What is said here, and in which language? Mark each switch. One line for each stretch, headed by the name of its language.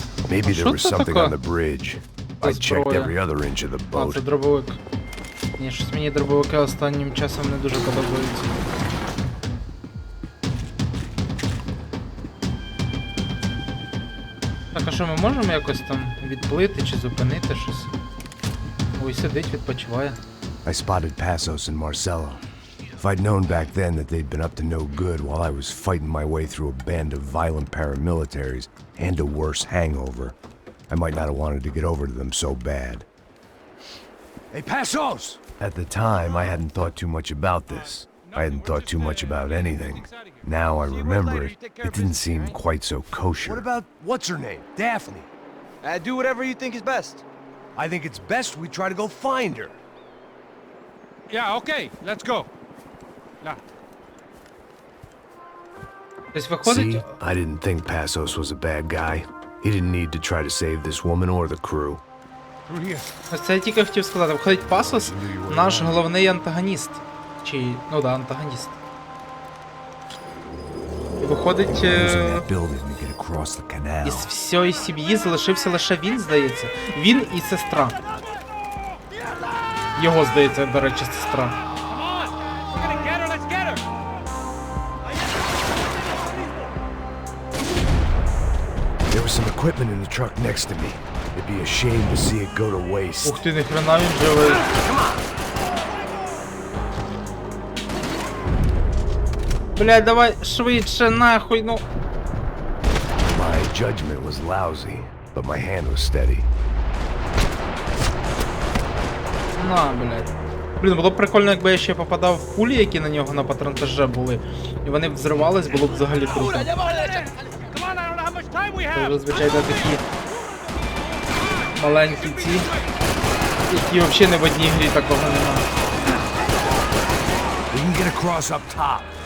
English: Maybe there was something on the bridge. I checked every other inch of the
Ukrainian: А, це
English: boat.
Ukrainian: дробовик. Ні, щось мені дробовики останнім часом не дуже подобаються. Так, а що ми можемо якось там відплити чи зупинити щось? Ой, сидить, відпочиває.
English: I spotted Passos and Marcelo. If I'd known back then that they'd been up to no good while I was fighting my way through a band of violent paramilitaries and a worse hangover, I might not have wanted to get over to them so bad. Hey, Passos! At the time, I hadn't thought too much about this. I hadn't thought too much about anything. Now I remember it, it didn't seem quite so kosher. What about, what's her name? Daphne? Do whatever you think is best. I think it's best we try to go find her. Yeah, okay, let's go. Yeah.
Ukrainian: Тобто виходить...
English: See, I didn't think Passos was a bad guy. He didn't need to try to save this woman or the crew. Through here.
Ukrainian: Ось це я тільки хотів сказати. Виходить, Пасос наш головний антагоніст. Чи, ну да, антагоніст. І виходить,
English: Building to get across the canal.
Ukrainian: із всієї сім'ї залишився лише він, здається. Він і сестра. Його, здається, до речі, сестра.
English: Come on! We're gonna get her, let's get her! There was some equipment in the truck next to me. It'd be a shame to see it go to waste.
Ukrainian: Ух ти, ніхрена він живий. Блядь, давай швидше, нахуй, ну. My judgment was lousy, but my hand was steady. На, блядь. Блін, було б прикольно, якби я ще попадав в пулі, які на нього на патронтаже були. І вони б взривались, було б взагалі круто.
English: Come on, I don't know how much time we
Ukrainian: Це
English: have!
Ukrainian: звичайно такі маленькі ці, які взагалі не в одній грі такого немає.
English: We can get across up top.